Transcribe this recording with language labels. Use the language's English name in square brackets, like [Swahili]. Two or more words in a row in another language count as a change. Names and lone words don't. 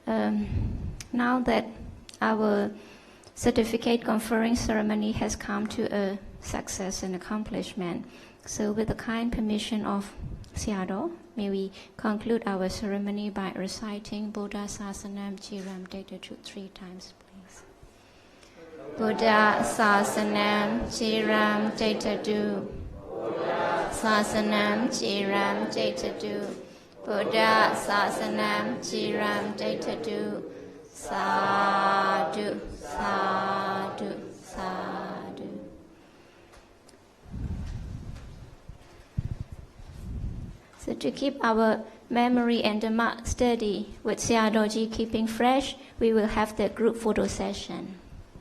[English] now that our certificate conferring ceremony has come to a success and accomplishment, so with the kind permission of Sayadaw, may we conclude our ceremony by reciting [Pali] Buddha Sasanam Chiram Tetadu [English] 3 times, please. [Pali] Buddha Sasanam Chiram Tetadu. Sasanam Chiram Tetadu. Buddha Sasanam Chiram Tetadu. Sadhu, sadhu, sadhu. [English] So to keep our memory and Dhamma steady, with Sayadaw keeping fresh, we will have the group photo session.